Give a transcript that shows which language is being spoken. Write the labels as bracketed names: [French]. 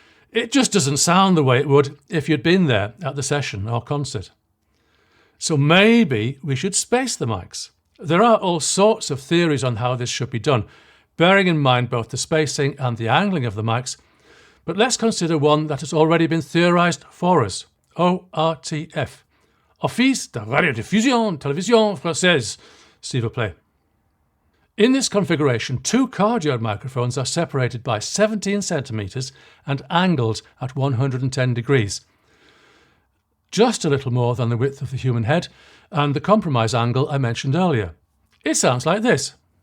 [English] It just doesn't sound the way it would if you'd been there at the session or concert. So maybe we should space the mics. There are all sorts of theories on how this should be done, bearing in mind both the spacing and the angling of the mics, but let's consider one that has already been theorised for us. [French] ORTF, Office de Radiodiffusion Télévision Française, s'il vous plaît. [English] In this configuration, two cardioid microphones are separated by 17 centimetres and angled at 110 degrees. Just a little more than the width of the human head and the compromise angle I mentioned earlier. It sounds like this.